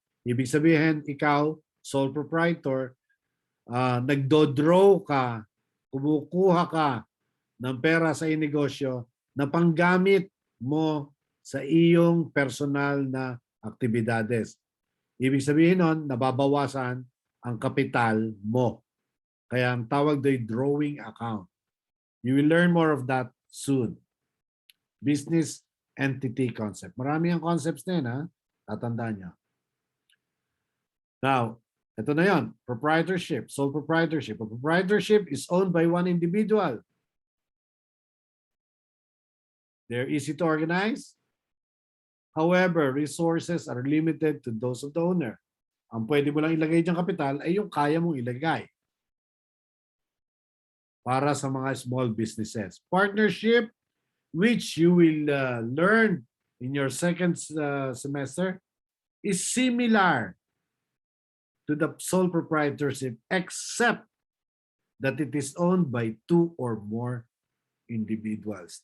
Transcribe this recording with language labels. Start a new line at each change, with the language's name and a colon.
Filipino: Ibig sabihin, ikaw, sole proprietor, nagdo-draw ka, kumukuha ka ng pera sa negosyo na panggamit mo sa iyong personal na aktibidades. Ibig sabihin nun, nababawasan ang kapital mo. Kaya ang tawag do'y drawing account.
English: You will learn more of that soon. Business entity concept.
Filipino: Marami ang concepts na yun, ha? Tatandaan nyo. Now, ito na yun.
English: Proprietorship, sole proprietorship. A proprietorship is owned by one individual. They're easy to organize. However, resources are limited to those of the owner.
Filipino: Ang pwede mo lang ilagay diyang kapital ay yung kaya mong ilagay para sa mga
English: small businesses. Partnership, which you will learn in your second semester, is similar to the sole proprietorship except that it is owned by two or more individuals.